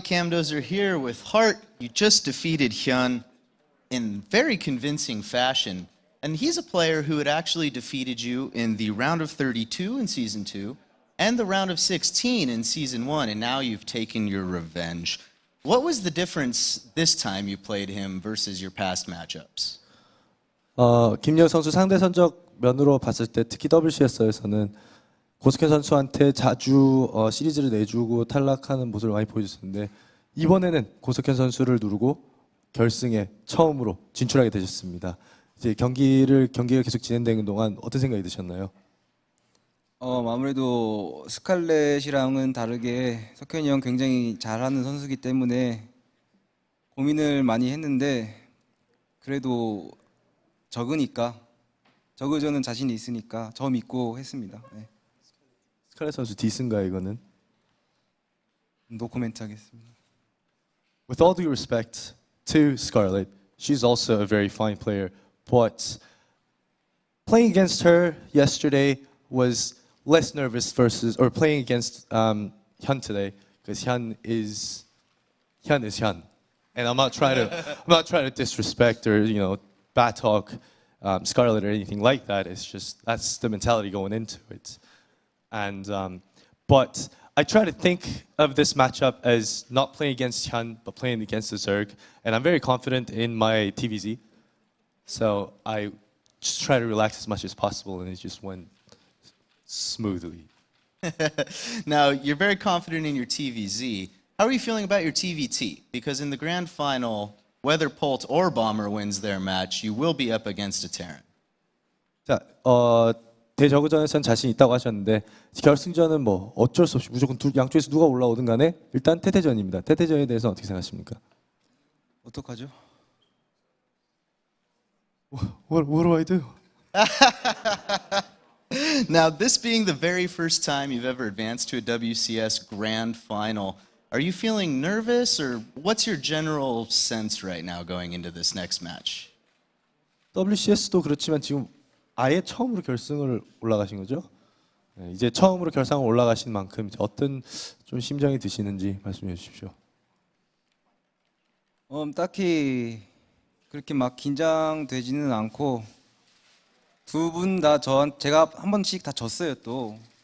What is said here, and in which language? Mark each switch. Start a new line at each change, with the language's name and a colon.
English: Camdozer here with Hart. You just defeated HyuN in very convincing fashion. And he's a player who had actually defeated you in the round of 32 in Season 2 and the round of 16 in Season 1, and now you've taken your revenge. What was the difference this time you played him versus your past matchups?
Korean: 김여우 선수 상대 선적 면으로 봤을 때 특히 WCS에서는 고스켄 선수한테 자주 시리즈를 내주고 탈락하는 모습을 많이 보여줬었는데 이번에는 고스켄 선수를 누르고 결승에 처음으로 진출하게 되셨습니다. 이제 경기가 계속 진행되는 동안 어떤 생각이 드셨나요? 아무래도 스칼렛이랑은 다르게 석현이 형 굉장히 잘하는 선수이기 때문에 고민을 많이 했는데 그래도 저그저는 자신이 있으니까 저 믿고 했습니다. 네. 스칼렛 선수 디스인가요, 이거는? 노코멘트 하겠습니다.
English: With all due respect to Scarlett, she's also a very fine player, but playing against her yesterday was less nervous versus, or playing against HyuN today, because HyuN is HyuN, and I'm not trying to disrespect or bad talk Scarlett or anything like that. It's just that's the mentality going into it, and but I try to think of this matchup as not playing against HyuN, but playing against the Zerg, and I'm very confident in my TvZ, so I just try to relax as much as possible, and it just went smoothly. Now, you're very confident in your TvZ. How are you feeling about your TvT? Because in the grand final, whether Polt or Bomber wins their match, you will be up against a Terran.
Korean: 자, 대저그전에선 자신 있다고 하셨는데 결승전은 뭐 어쩔 수 없이 무조건 양쪽에서 누가 올라오든 간에 일단 태태전입니다. 태태전에 대해서 어떻게 생각하십니까? 어떡하죠?
English: What do I do? Now, this being the very first time you've ever advanced to a WCS grand final, are you feeling nervous, or what's your general sense right now going into this next match?
Korean: WCS도 그렇지만 지금 아예 처음으로 결승을 올라가신 거죠? 네, 이제 처음으로 결승을 올라가신 만큼 어떤 좀 심정이 드시는지 말씀해 주십시오. 딱히 그렇게 막 긴장되지는 않고 두 분 다 제가 한 번씩 다 졌어요 또.